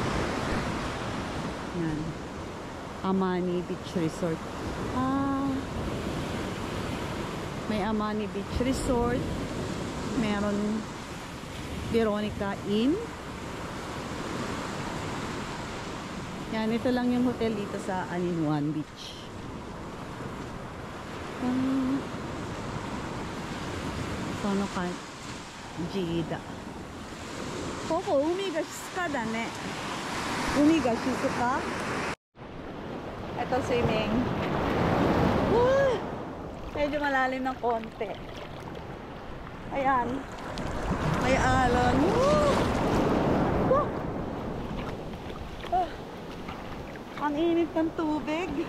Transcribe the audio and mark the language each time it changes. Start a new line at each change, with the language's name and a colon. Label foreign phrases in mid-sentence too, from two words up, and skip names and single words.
Filipino: Yan. Amani Beach Resort. May Amani Beach Resort. Meron Veronica Inn. Yan, ito lang yung hotel dito sa Aninuan Beach. Sono ka Jida.
Japanese: ここ、海が静かだね. 海が静か.
Filipino: Ito swimming. Woo! Medyo malalim ng konti. Ayan. May alon. Woo! Woo! Ang init ng tubig.